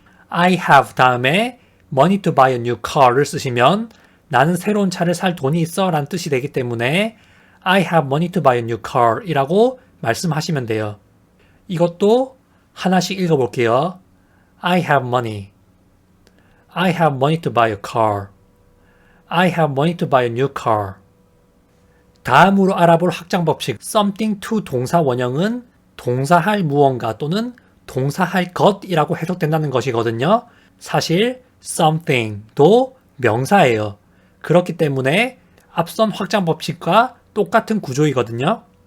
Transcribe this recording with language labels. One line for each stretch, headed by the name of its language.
English: I have
Korean: 다음에
English: money to buy a new car를
Korean: 쓰시면 나는 새로운 차를 살 돈이 있어 라는 뜻이 되기 때문에
English: I have money to buy a new car
Korean: 이라고 말씀하시면 돼요. 이것도 하나씩 읽어볼게요.
English: I have money. I have money to buy a car. I have money to buy a new car.
Korean: 다음으로 알아볼 확장 법칙 something to 동사 원형은 동사할 무언가 또는 동사할 것이라고 해석된다는 것이거든요. 사실 something도 명사예요. 그렇기 때문에 앞선 확장 법칙과 똑같은 구조이거든요.